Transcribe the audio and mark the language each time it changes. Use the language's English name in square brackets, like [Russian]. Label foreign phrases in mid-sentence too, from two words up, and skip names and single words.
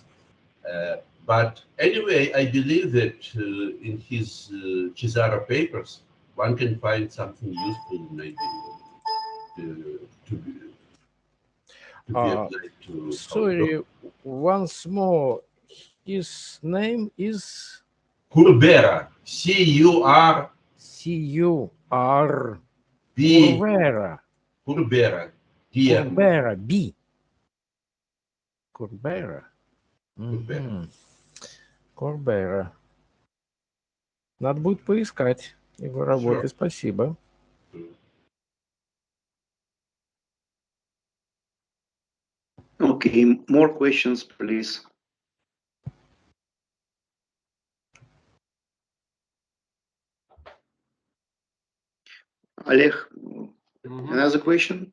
[English] But anyway, I believe that in his Cesare papers, one can find something useful, maybe, to be applied to. Sorry, once more, his name is Corbera, C-U-R. C-U-R. B. Corbera. Corbera. Corbera. B. Corbera. Corbera. [Russian] Надо будет поискать его работы. Спасибо. [English] Okay, more questions, please. Oleg, another question?